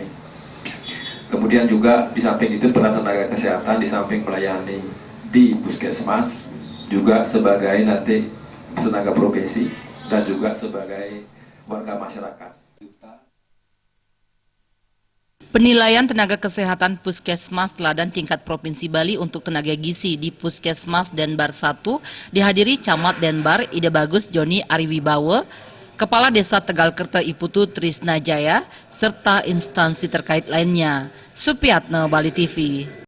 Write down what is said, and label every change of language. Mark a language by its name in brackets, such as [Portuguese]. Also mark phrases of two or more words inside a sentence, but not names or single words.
[Indonesian] Kemudian juga di samping itu peran tenaga kesehatan di samping melayani di Puskesmas juga sebagai nanti tenaga profesi dan juga sebagai warga masyarakat. Penilaian tenaga kesehatan Puskesmas Teladan tingkat Provinsi Bali untuk tenaga gizi di Puskesmas Denbar 1 dihadiri Camat Denbar Ide Bagus Joni Ariwibawa, Kepala Desa Tegalkerta Iputu Trisna Jaya, serta instansi terkait lainnya. Supiatno, Bali TV.